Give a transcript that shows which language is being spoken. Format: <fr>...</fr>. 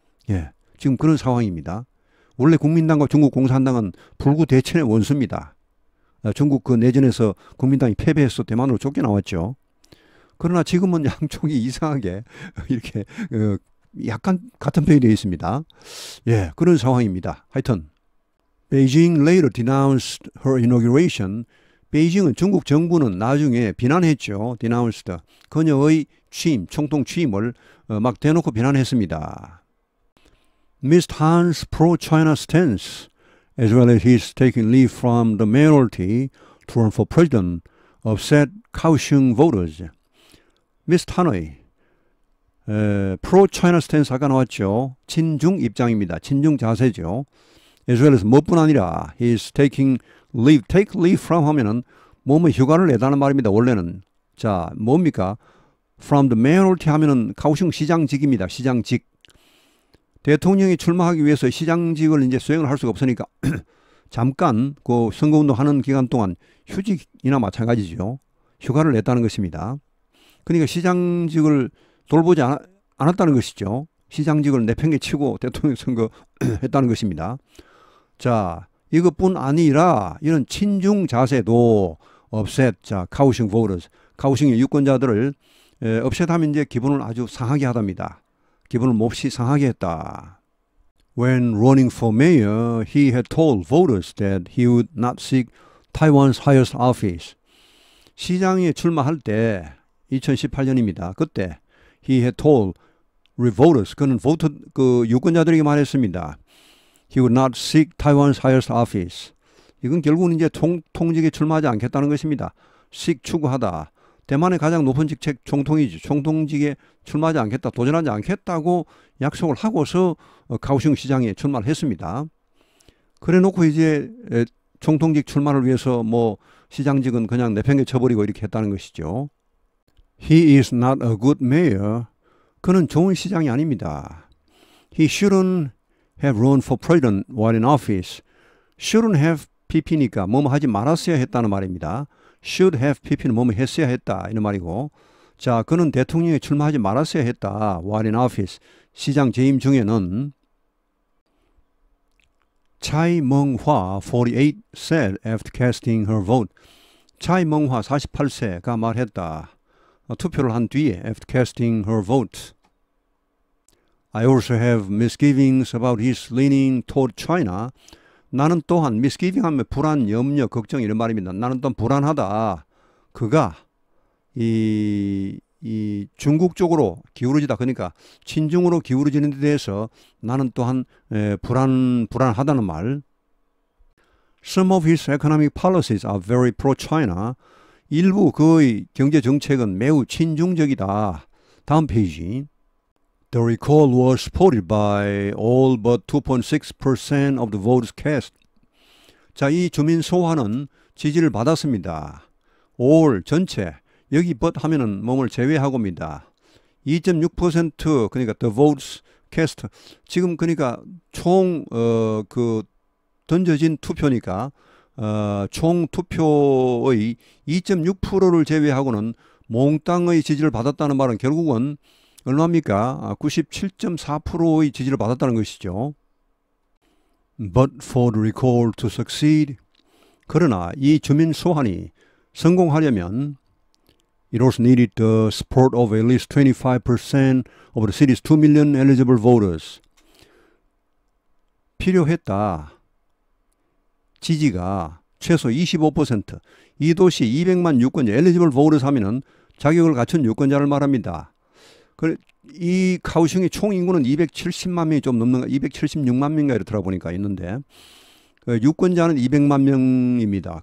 <ko>예, 지금 그런 상황입니다. 원래 국민당과 중국 공산당은 불구대천의 원수입니다. 중국 그 내전에서 국민당이 패배해서 대만으로 쫓겨나왔죠. 그러나 지금은 양쪽이 이상하게 이렇게 약간 같은 편이 되어 있습니다. 예, 그런 상황입니다. 하여튼</ko> <en>Beijing later denounced her inauguration.</en> <ko>베이징은 중국 정부는 나중에 비난했죠.</ko> <en>denounced.</en> <ko>그녀의 취임, 총통 취임을 막 대놓고 비난했습니다.</ko> <en>Ms. Tan's pro-China stance, as well as his taking leave from the mayoralty to run for president, upset Kaohsiung voters.</en> <ko>미스 탄의 pro-China stance 아까 나왔죠. 친중 입장입니다. 친중 자세죠.</ko> <en>as well as</en> <ko>뭐뿐 아니라</ko> <en>he's taking leave,</en> <ko>take leave from 하면은 몸의 휴가를 내다는 말입니다. 원래는. 자, 뭡니까? from the mayoralty 하면은 카오슝 시장직입니다. 시장직. 대통령이 출마하기 위해서 시장직을 이제 수행을 할 수가 없으니까 잠깐 그 선거운동 하는 기간 동안 휴직이나 마찬가지죠. 휴가를 냈다는 것입니다. 그러니까 시장직을 돌보지 않았다는 것이죠. 시장직을 내팽개치고 대통령 선거 했다는 것입니다. 자, 이것뿐 아니라 이런 친중 자세도 업셋, 자, 카오슝 voters, 카오슝의 유권자들을 업셋하면 이제 기분을 아주 상하게 하답니다. 기분을 몹시 상하게 했다.</ko> <en>When running for mayor, he had told voters that he would not seek Taiwan's highest office.</en> <ko>시장에 출마할 때 2018년입니다. 그때</ko> <en>he had told voters,</en> <ko>그는 voter, 그 유권자들에게 말했습니다.</ko> <en>He would not seek Taiwan's highest office.</en> <ko>이건 결국은 이제 통직에 출마하지 않겠다는 것입니다. seek 추구하다. 대만의 가장 높은 직책 총통이죠. 총통직에 출마하지 않겠다, 도전하지 않겠다고 약속을 하고서 카오슝 시장에 출마를 했습니다. 그래 놓고 이제 총통직 출마를 위해서 뭐 시장직은 그냥 내팽개쳐버리고 이렇게 했다는 것이죠.</ko> <en>He is not a good mayor.</en> <ko>그는 좋은 시장이 아닙니다.</ko> <en>He shouldn't have run for president while in office.</en> <ko>shouldn't have pp니까 뭐뭐 하지 말았어야 했다는 말입니다. should have pp는 뭐뭐 했어야 했다 이런 말이고, 자, 그는 대통령에 출마하지 말았어야 했다.</ko> <en>while in office.</en> <ko>시장 재임 중에는.</ko> <en>차이 멍화 48 said after casting her vote.</en> <ko>차이 멍화 48세가 말했다. 투표를 한 뒤에</ko> <en>after casting her vote. I also have misgivings about his leaning toward China.</en> <ko>나는 또한 misgiving 하면 불안, 염려, 걱정 이런 말입니다. 나는 또한 불안하다. 그가 이 중국 쪽으로 기울어지다. 그러니까 친중으로 기울어지는 데 대해서 나는 또한 불안하다는 말.</ko> <en>Some of his economic policies are very pro-China.</en> <ko>일부 그의 경제 정책은 매우 친중적이다. 다음 페이지.</ko> <en>The recall was supported by all but 2.6% of the votes cast.</en> <ko>자, 이 주민 소환은 지지를 받았습니다. all 전체 여기 but 하면은 몸을 제외하고입니다. 2.6% 그러니까 the votes cast 지금 그러니까 총 그 던져진 투표니까 총 투표의 2.6%를 제외하고는 몽땅의 지지를 받았다는 말은 결국은 얼마입니까? 97.4%의 지지를 받았다는 것이죠.</ko> <en>But for the recall to succeed,</en> <ko>그러나 이 주민 소환이 성공하려면</ko> <en>it was needed the support of at least 25% of the city's 2 million eligible voters.</en> <ko>필요했다. 지지가 최소 25%, 이 도시 200만 유권자, eligible voters 하면은 자격을 갖춘 유권자를 말합니다. 이 카오슝의 총 인구는 270만 명이 좀 넘는, 276만 명인가 이렇게 들어보니까 있는데, 유권자는 200만 명입니다.</ko>